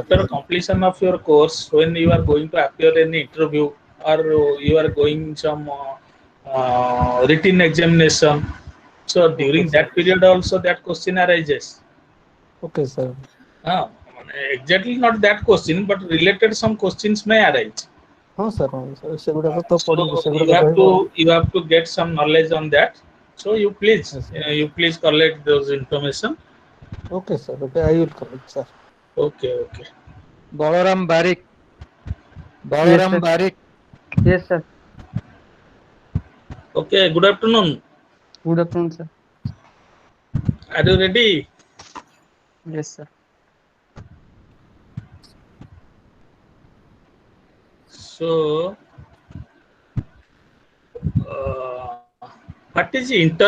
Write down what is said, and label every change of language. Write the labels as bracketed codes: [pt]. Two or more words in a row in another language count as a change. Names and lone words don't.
[en] after completion of your course, when you are going to appear in the interview, or you are going some written examination, so Okay, during sir. that period also that question arises. Okay, sir. Exactly not that question, but related some questions may arise. [or] ହଁ ସାର୍ ହଁ ସାର୍ ସେଗୁଡ଼ାକ ତ [en] So [or] ପଢ଼ିବୁ ସେଗୁଡ଼ାକ ରହିବ ଆଉ [en] you have to get some knowledge on that. So yes, you please collect those information. okay sir okay I will collect sir Okay, okay, बलराम बारिक Yes, बलराम sir. बारिक Yes, sir. okay. Good afternoon. Good afternoon, sir. Are you ready? Yes, sir. So, what is internet?